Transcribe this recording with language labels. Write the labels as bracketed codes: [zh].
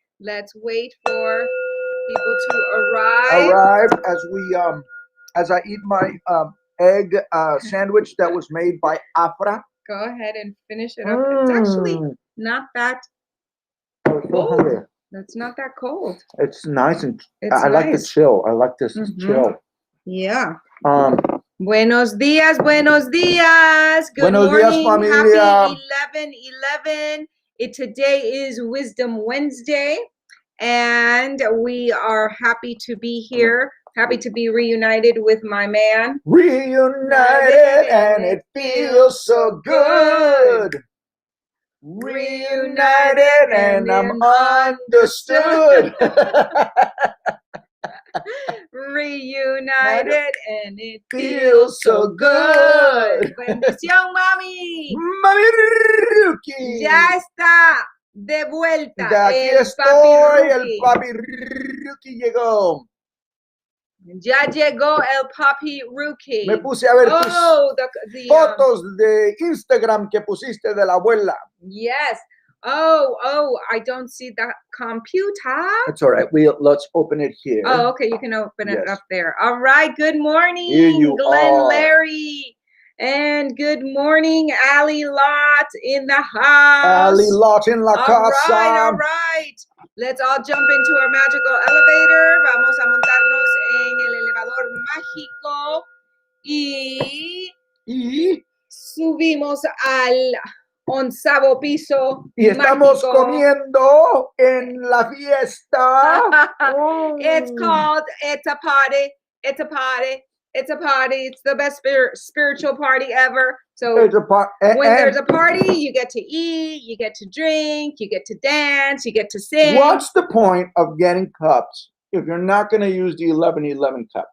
[en] Let's wait for people to arrive. As I eat my egg sandwich that was made by Afra. Go ahead and finish it up. It's actually not that cold. That's not that cold. It's nice and I like the chill. I like this chill. Yeah. [es] Buenos días, buenos días. [en] Good [es] buenos [en] morning. [es] Días, familia. [en] Happy 11/11. Today is Wisdom Wednesday, and we are happy to be here. Happy to be reunited with my man. Reunited, and it feels so good. Reunited, and I'm understood. Reunited, and it feels so good. [es] Bendición, mami. Mami Ruki. Ya está de vuelta. De aquí estoy, el papi Ruki llegó. Ya llegó el papi Ruki. Me puse a ver tus fotos de Instagram que pusiste de la abuela. [en] Yes. Oh, I don't see the computer. That's all right. Let's open it here. Oh, okay. You can open it up there. All right. Good morning, here you Glenn are. Larry. And good morning, Ali Lot in the house. [es] Ali Lot in la casa. [en] All right. Let's all jump into our magical elevator. [es] Vamos a montarnos en el elevador mágico y subimos al 11º piso. Y estamos comiendo en la fiesta. [en] It's called It's a Party. It's a party. It's a party. It's the best spiritual party ever. So when there's a party, you get to eat, you get to drink, you get to dance, you get to sing. What's the point of getting cups if you're not going to use the 11-11 cup?